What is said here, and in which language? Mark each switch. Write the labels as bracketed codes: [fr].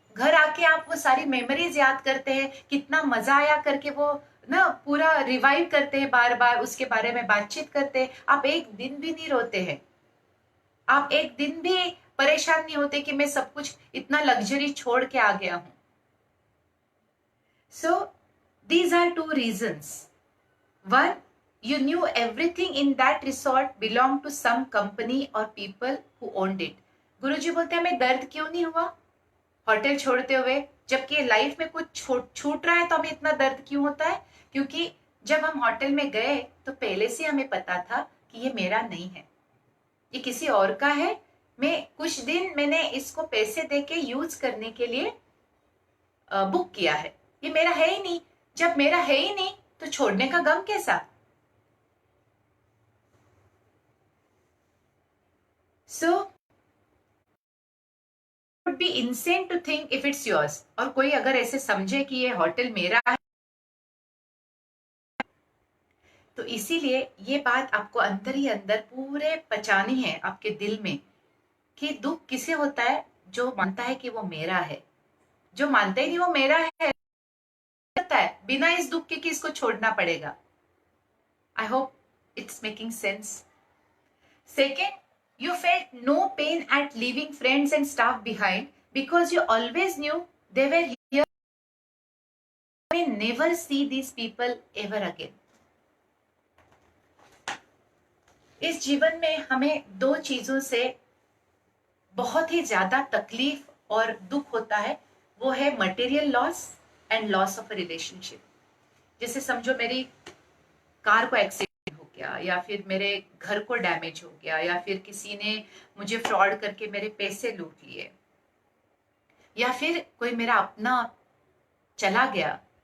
[hi] घर आके आप वो सारी मेमोरीज याद करते हैं, कितना मजा आया करके वो ना पूरा रिवाइव करते हैं, बार बार उसके बारे में बातचीत करते हैं। आप एक दिन भी नहीं रोते हैं, आप एक दिन भी परेशान नहीं होते कि मैं सब कुछ इतना लग्जरी छोड़ के आ गया हूं। [en] So these are 2 reasons. One, you knew everything in that resort belonged to some company or people who owned it. [hi] गुरुजी बोलते हैं हमें दर्द क्यों नहीं हुआ होटल छोड़ते हुए, जबकि लाइफ में कुछ छूट रहा है तो हमें इतना दर्द क्यों होता है? क्योंकि जब हम होटल में गए तो पहले से हमें पता था कि ये मेरा नहीं है, ये किसी और का है। मैं कुछ दिन मैंने इसको पैसे देके यूज करने के लिए बुक किया है, ये मेरा है ही नहीं। जब मेरा है ही नहीं तो छोड़ने का गम कैसा? [en] So would be insane to think if it's yours. [hi] और कोई अगर ऐसे समझे कि ये होटल मेरा है, तो इसीलिए ये बात आपको अंदर ही अंदर पूरे पचानी है आपके दिल में कि दुख किसे होता है? जो मानता है कि वो मेरा है। जो मानता ही नहीं वो मेरा है, पता है बिना इस दुख के कि इसको छोड़ना पड़ेगा। [en] I hope it's making sense. Second, you felt no pain at leaving friends and staff behind because you always knew they were here. You may never see these people ever again. [hi] इस जीवन में हमें 2 चीजों से बहुत ही ज्यादा तकलीफ और दुख होता है, वो है [en] Material loss and loss of a relationship. [hi] जैसे समझो मेरी कार को एक्सीडेंट हो गया, या फिर मेरे घर को डैमेज हो गया, या फिर किसी ने मुझे फ्रॉड करके मेरे पैसे लूट लिए, या फिर कोई मेरा अपना चला गया।